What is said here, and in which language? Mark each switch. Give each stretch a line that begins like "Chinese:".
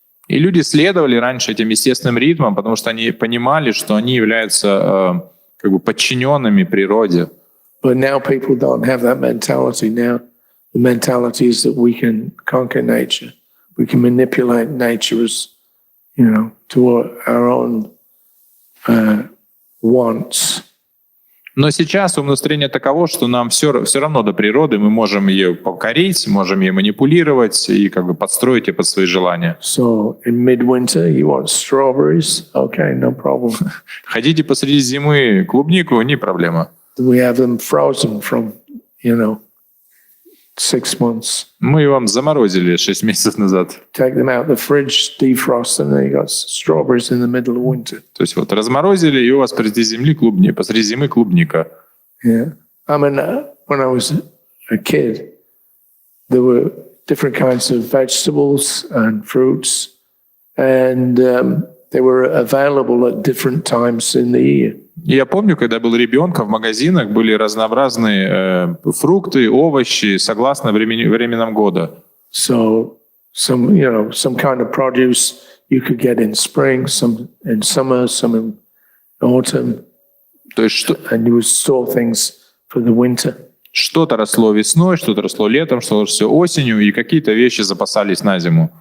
Russian: И люди следовали раньше этим естественным ритмам, потому что они понимали, что они являются как бы подчиненными природе.
English: But now people don't have that mentality. Now the mentality is that we can conquer nature. We can manipulate nature as, to our own wants.
Russian: Но сейчас умностроение таково, что нам все равно до природы, мы можем ее покорить, можем ей манипулировать и как бы подстроить ее под свои желания.
English: So in midwinter, you want strawberries? Okay, no problem.
Russian: Хотите посреди зимы клубнику, не проблема.
English: We have them frozen from, 6 months.
Russian: Мы вам заморозили 6 месяцев назад.
English: Take them out the fridge, defrost them, then you got strawberries in the middle of winter.
Russian: То есть вот разморозили, и у вас посреди зимы клубника.
English: Yeah. I mean, when I was a kid, there were different kinds of vegetables and fruits, and they were available at different times in the year.
Russian: И я помню, когда был ребенком, в магазинах были разнообразные фрукты, овощи, согласно временам года.
English: So some kind of produce you could get in spring, some in summer, some in autumn.
Russian: То есть
English: And you would store things for the winter.
Russian: что-то росло весной, что-то росло летом, что-то все осенью, и какие-то вещи запасались на зиму.